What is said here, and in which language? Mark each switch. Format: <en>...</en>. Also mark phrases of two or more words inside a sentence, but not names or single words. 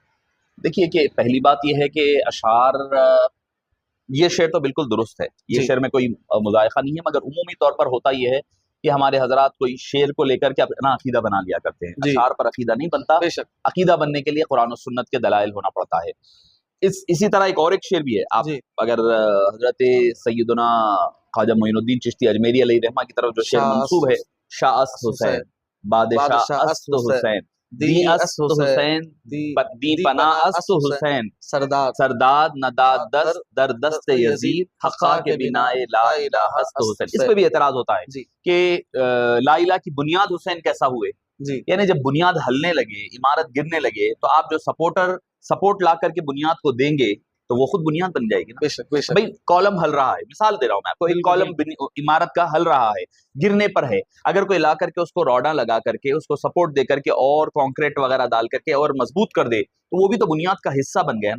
<ur>دیکھیے کہ پہلی بات یہ ہے کہ اشعار، یہ شعر تو بالکل درست ہے، یہ شعر میں کوئی مذائقہ نہیں ہے، مگر عمومی طور پر ہوتا یہ ہے کہ ہمارے حضرات کوئی شعر کو لے کر کے اپنا عقیدہ بنا لیا کرتے ہیں. اشعار پر عقیدہ نہیں بنتا، عقیدہ بننے کے لیے قرآن و سنت کے دلائل ہونا پڑتا ہے. اسی طرح ایک شعر بھی ہے. آپ اگر حضرت سیدنا خواجہ معین الدین چشتی اجمیری علیہ رحمہ کی طرف جو شعر منسوب ہے،</ur> <fa>شاہ است حسین بادشاہ است حسین دی است حسین دی پناہ است حسین سرداد نداد دست در دست یزید حقا کے بنائے لا الہ است حسین.</fa> <ur>اس پہ بھی اعتراض ہوتا ہے کہ لا الہ کی بنیاد حسین کیسا ہوئے. یعنی جب بنیاد ہلنے لگے، عمارت گرنے لگے، تو آپ جو سپورٹ لا کر کے بنیاد کو دیں گے تو وہ خود بنیاد بن جائے گی نا. بھائی کالم ہل رہا ہے، مثال دے رہا ہوں میں آپ کو، ایک کالم عمارت کا ہل رہا ہے، گرنے پر ہے، اگر کوئی لا کر کے اس کو روڈا لگا کر کے اس کو سپورٹ دے کر کے اور کانکریٹ وغیرہ ڈال کر کے اور مضبوط کر دے تو وہ بھی تو بنیاد کا حصہ بن گیا نا.</ur>